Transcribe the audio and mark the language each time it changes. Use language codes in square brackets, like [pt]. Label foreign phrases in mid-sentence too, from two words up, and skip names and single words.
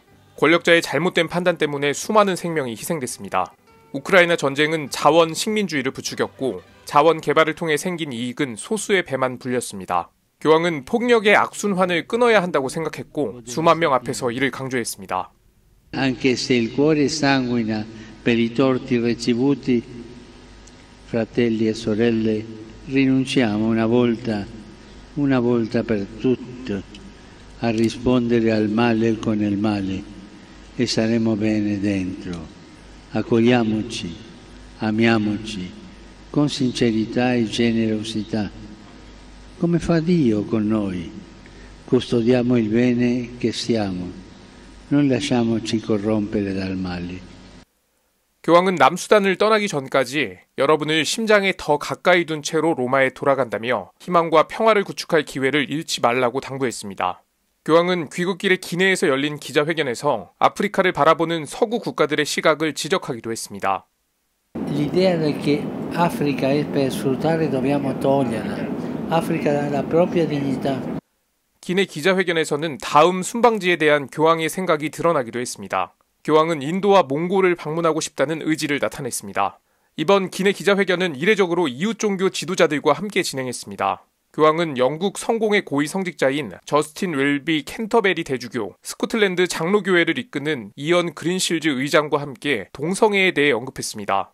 [ko] 권력자의 잘못된 판단 때문에 수많은 생명이 희생됐습니다. 우크라이나 전쟁은 자원 식민주의를 부추겼고 자원 개발을 통해 생긴 이익은 소수의 배만 불렸습니다. 교황은 폭력의 악순환을 끊어야 한다고 생각했고 수만 명 앞에서 이를 강조했습니다. [it] Anche se il cuore sanguina per i torti ricevuti, fratelli e sorelle, rinunciamo una volta per tutte a rispondere al male con il male e saremo bene dentro. Accogliamoci, amiamoci con sincerità e generosità. Come fa Dio con noi, custodiamo il bene che siamo, non lasciamoci corrompere dal male. [ko] 교황은 남수단을 떠나기 전까지 여러분을 심장에 더 가까이 둔 채로 로마에 돌아간다며 희망과 평화를 구축할 기회를 잃지 말라고 당부했습니다. 교황은 귀국길의 기내에서 열린 기자회견에서 아프리카를 바라보는 서구 국가들의 시각을 지적하기도 했습니다. [it] L'idea che Africa è per sfruttare dobbiamo toglierla. Africa ha la propria dignità. [ko] 기내 기자회견에서는 다음 순방지에 대한 교황의 생각이 드러나기도 했습니다. 교황은 인도와 몽골을 방문하고 싶다는 의지를 나타냈습니다. 이번 기내 기자회견은 이례적으로 이웃 종교 지도자들과 함께 진행했습니다. 교황은 영국 성공의 고위 성직자인 저스틴 웰비 캔터베리 대주교, 스코틀랜드 장로교회를 이끄는 이언 그린실즈 의장과 함께 동성애에 대해 언급했습니다.